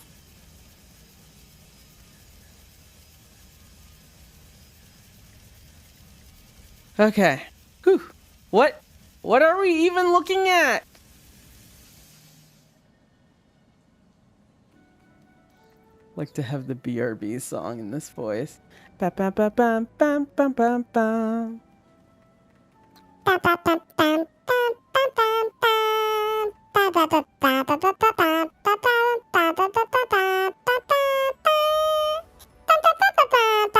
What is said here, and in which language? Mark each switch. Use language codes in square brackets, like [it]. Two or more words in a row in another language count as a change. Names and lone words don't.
[en] Okay. Whew. What are we even looking at? Like to have the BRB song in this voice. Ba ba ba bam bam bam bam bam. Bum, bum, bum, bum, bum, bum, bum, bum. Ba, ba, ba, ba, ba, ba, ba, ba, ba, ba, ba, ba, ba, ba, ba, ba, ba, ba, ba. Ba, ba, ba, ba, ba, ba.